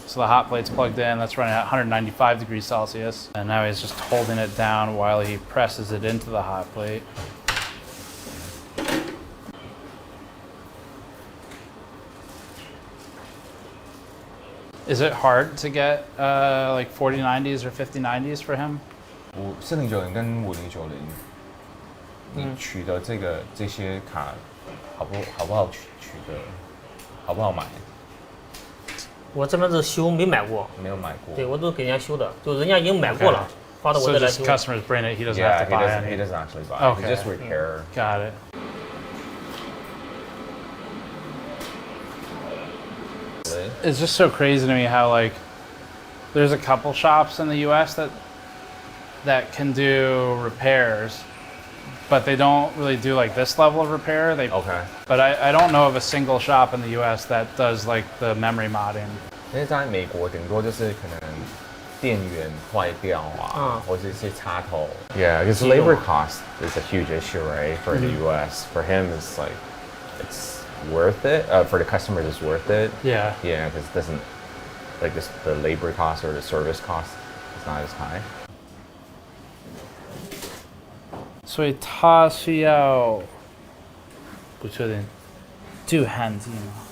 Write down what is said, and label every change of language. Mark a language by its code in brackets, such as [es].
[en] So the hot plate's plugged in, that's running at 195 degrees Celsius, and now he's just holding it down while he presses it into the hot plate. Is it hard to get like 4090s or 5090s for him? [zh] 4090跟5090，你取的这些卡好不好取得？好不好买？我这边是修，没买过。没有买过。对，我都给人家修的，就人家已经买过了，发到我这来修。 [en] So just customers bring it, he doesn't have to buy it. He doesn't actually buy it. Okay. He just repair. Got it. It's just so crazy to me how like there's a couple shops in the U.S. that can do repairs, but they don't really do like this level of repair. Okay. But I don't know of a single shop in the U.S. that does like the memory modding. [zh] 因为在美国顶多就是可能电源坏掉啊，或者一些插头。 [en] Yeah, because labor cost is a huge issue, right? For the U.S., for him, it's like it's worth it. For the customers, it's worth it. Yeah. Yeah, because it doesn't like this, the labor cost or the service cost is not as high. [zh] 所以它需要不确定镀焊剂吗？